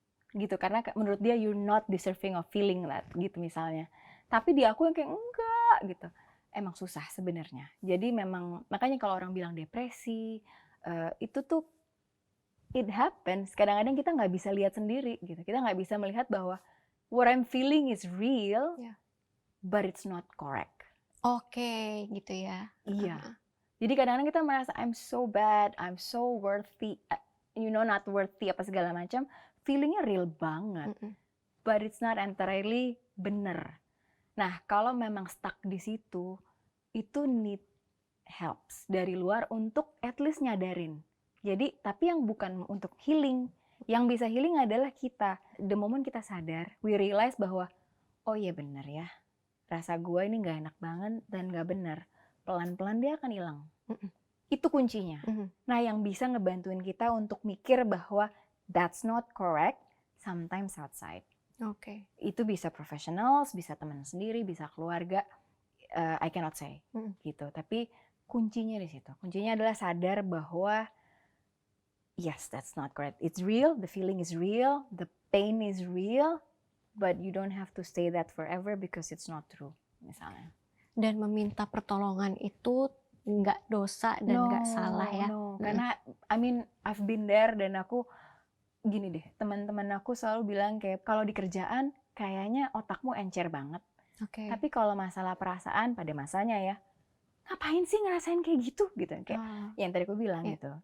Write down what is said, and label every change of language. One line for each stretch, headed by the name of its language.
Indonesian: Gitu, karena menurut dia
English: you're not deserving of feeling that,
Indonesian: gitu misalnya. Tapi di aku yang kayak enggak gitu. Emang susah sebenarnya. Jadi memang makanya kalau orang bilang depresi, itu tuh
English: it happens.
Indonesian: Kadang-kadang kita nggak bisa lihat sendiri gitu. Kita nggak bisa melihat bahwa
English: what I'm feeling is real, but it's not correct.
Indonesian: Oke, gitu ya. Iya. Jadi kadang-kadang kita merasa
English: I'm so bad, I'm so worthy, not worthy
Indonesian: apa segala macam. Feelingnya real banget,
English: but it's not entirely
Indonesian: bener. Nah, kalau memang stuck di situ, itu
English: need helps
Indonesian: dari luar untuk
English: at least
Indonesian: nyadarin. Jadi, tapi yang bukan untuk healing. Yang bisa healing adalah kita.
English: The moment
Indonesian: kita sadar,
English: we realize
Indonesian: bahwa, oh iya bener ya, rasa gue ini gak enak banget dan gak bener. Pelan-pelan dia akan hilang. Itu kuncinya. Nah, yang bisa ngebantuin kita untuk mikir bahwa
English: that's not correct, sometimes outside.
Indonesian: Oke. Itu bisa professionals, bisa teman sendiri, bisa keluarga.
English: I cannot say
Indonesian: gitu. Tapi kuncinya di situ. Kuncinya adalah sadar bahwa
English: yes, that's not correct. It's real, the feeling is real, the pain is real, but you don't have to stay that forever because it's not true, misalnya.
Indonesian: Dan meminta pertolongan itu nggak dosa dan nggak salah ya. Karena
English: I mean I've been there
Indonesian: dan aku gini deh, teman-teman aku selalu bilang kayak kalau di kerjaan kayaknya otakmu encer banget. Tapi kalau masalah perasaan pada masanya ya, ngapain sih ngerasain kayak gitu kayak yang tadi aku bilang gitu.